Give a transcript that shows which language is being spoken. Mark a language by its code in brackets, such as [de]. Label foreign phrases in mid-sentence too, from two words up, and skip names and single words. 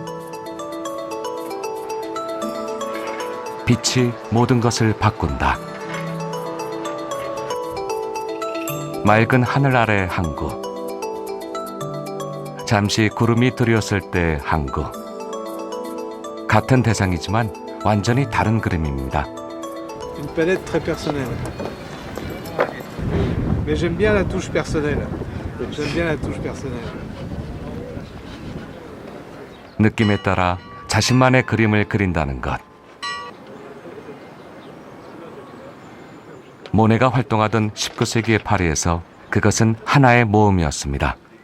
[ko] 빛이 모든 것을 바꾼다. 맑은 하늘 아래 항구. 잠시 구름이 드리웠을 때 항구. 같은 대상이지만 완전히 다른 그림입니다. [fr] Une palette très personnelle. Mais j'aime bien la touche personnelle. J'aime bien la touche personnelle. [ko] 느낌에 따라 자신만의 그림을 그린다는 것. 모네가 활동하던 19세기의 파리에서 그것은 하나의 모험이었습니다.